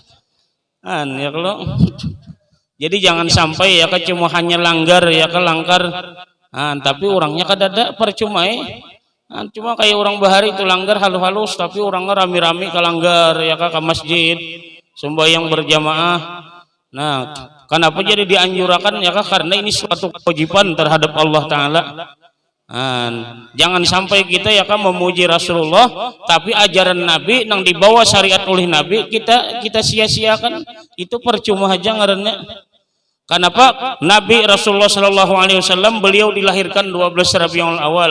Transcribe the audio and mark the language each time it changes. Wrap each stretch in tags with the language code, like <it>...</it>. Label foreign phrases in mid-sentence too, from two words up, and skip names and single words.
<id>Ya kalau jadi jangan sampai ya kan cuma hanya langgar ya kan langgar.</id> <bjn>Tapi orangnya kadada percuma cuma kayak orang bahari itu langgar halus-halus tapi orangnya rami-rami ke langgar ya kan ke masjid sembahyang berjamaah.</bjn> <id>Nah, kenapa jadi dianjurkan ya kan? Karena ini suatu kewajiban terhadap Allah Ta'ala. Jangan sampai kita ya kan memuji Rasulullah tapi ajaran Nabi yang dibawa syariat oleh Nabi kita sia-siakan, itu percuma aja ngarannya. Kenapa? Nabi Rasulullah</id> <ar>صلى الله عليه وسلم</ar> <id>beliau dilahirkan 12 Rabiul Awal.</id>